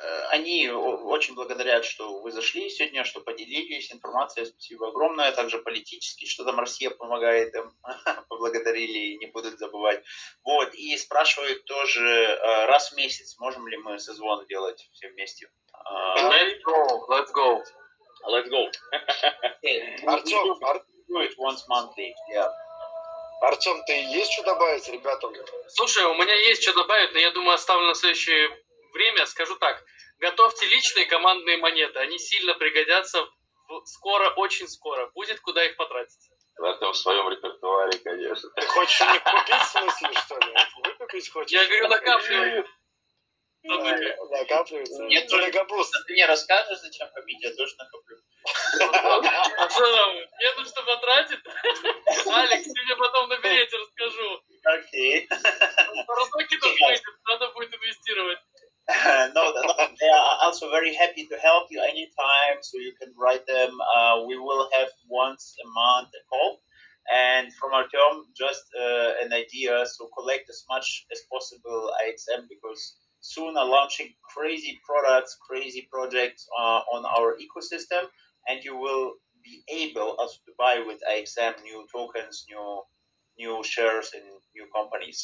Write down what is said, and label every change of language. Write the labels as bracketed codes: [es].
[ru] Они очень благодарят, что вы зашли сегодня, что поделились информацией. Спасибо огромное. Также политически, что там Россия помогает им, поблагодарили и не будут забывать. Вот, и спрашивают тоже, раз в месяц можем ли мы созвон делать все вместе. [en] Let's go. Артем, do it once monthly, yeah. [ru] Артем, ты есть что добавить ребятам? Слушай, у меня есть что добавить, но я думаю, оставлю на следующее время. Скажу так, готовьте личные командные монеты, они сильно пригодятся скоро, очень скоро. Будет куда их потратить. Это в своем репертуаре, конечно. Ты хочешь у них купить, в смысле, что ли? Выкупить хочешь? Я говорю, накапливаю. Накапливается. Нет, Дорогобуст. Ты мне расскажешь, зачем копить, я тоже накоплю. А что там, нету что потратить? Алекс, ты мне потом наберете, расскажу. Окей. Парусоки тут выйдет, надо будет инвестировать. [en] No, they are also very happy to help you anytime, so you can write them. We will have once a month a call, and from Artyom, just an idea, so collect as much as possible IXM, because soon are launching crazy products, crazy projects on our ecosystem, and you will be able also to buy with IXM new tokens, new shares in new companies.